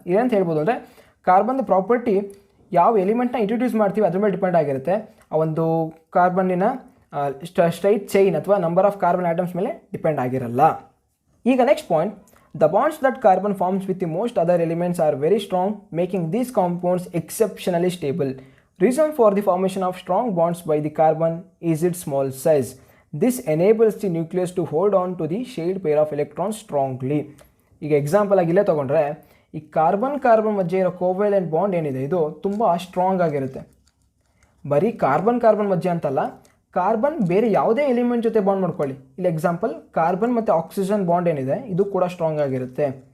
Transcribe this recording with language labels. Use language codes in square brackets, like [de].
[kn] ಏನಂತ ಹೇಳ್ಬೋದು ಅಂದರೆ, ಕಾರ್ಬನ್ದು ಪ್ರಾಪರ್ಟಿ ಯಾವ ಎಲಿಮೆಂಟ್ನ ಇಂಟ್ರೊಡ್ಯೂಸ್ ಮಾಡ್ತೀವಿ ಅದ್ರ ಮೇಲೆ ಡಿಪೆಂಡ್ ಆಗಿರುತ್ತೆ, ಆ ಒಂದು ಕಾರ್ಬನ್ನಿನ ಸ್ಟ್ರೈಟ್ ಚೈನ್ ಅಥವಾ ನಂಬರ್ ಆಫ್ ಕಾರ್ಬನ್ ಆಟಮ್ಸ್ ಮೇಲೆ ಡಿಪೆಂಡ್ ಆಗಿರಲ್ಲ. [en] ಈಗ next point, the bonds that carbon forms with the most other elements are very strong, making these compounds exceptionally stable. Reason for the formation of strong bonds by the carbon is its small size. This enables the nucleus to hold on to the shared pair of electrons strongly. [kn] ಈಗ example ಆಗಿ ಇಲ್ಲೇ ತೊಗೊಂಡ್ರೆ, ಈ carbon ಮಧ್ಯೆ ಇರೋ covalent bond ಏನಿದೆ ಇದು ತುಂಬ ಸ್ಟ್ರಾಂಗ್ ಆಗಿರುತ್ತೆ. ಬರೀ ಕಾರ್ಬನ್ ಮಧ್ಯೆ ಅಂತಲ್ಲ, ಕಾರ್ಬನ್ ಬೇರೆ ಯಾವುದೇ ಎಲಿಮೆಂಟ್ ಜೊತೆ ಬಾಂಡ್ ಮಾಡ್ಕೊಳ್ಳಿ. ಇಲ್ಲಿ ಎಕ್ಸಾಂಪಲ್ ಕಾರ್ಬನ್ ಮತ್ತು ಆಕ್ಸಿಜನ್ ಬಾಂಡ್ ಏನಿದೆ ಇದು ಕೂಡ ಸ್ಟ್ರಾಂಗ್ ಆಗಿರುತ್ತೆ.